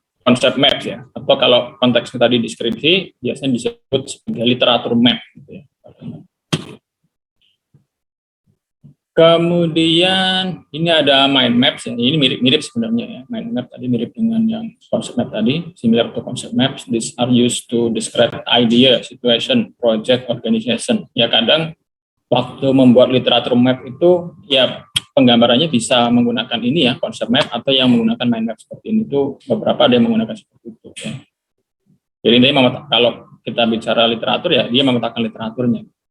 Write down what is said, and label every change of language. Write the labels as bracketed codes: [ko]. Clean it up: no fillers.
[id] konsep maps ya, atau kalau konteksnya tadi deskripsi biasanya disebut sebagai literatur map gitu ya. Kemudian ini ada mind maps ya. Ini mirip-mirip sebenarnya ya. Mind map tadi mirip dengan yang concept map tadi, [en] similar to concept maps. These are used to describe idea, situation, project, organization. [id] Ya kadang waktu membuat literatur map itu ya penggambarannya bisa menggunakan ini ya, concept map, atau yang menggunakan mind map seperti ini itu beberapa ada yang menggunakan seperti itu ya. Jadi ini kalau kita bicara literatur ya dia memetakan literaturnya.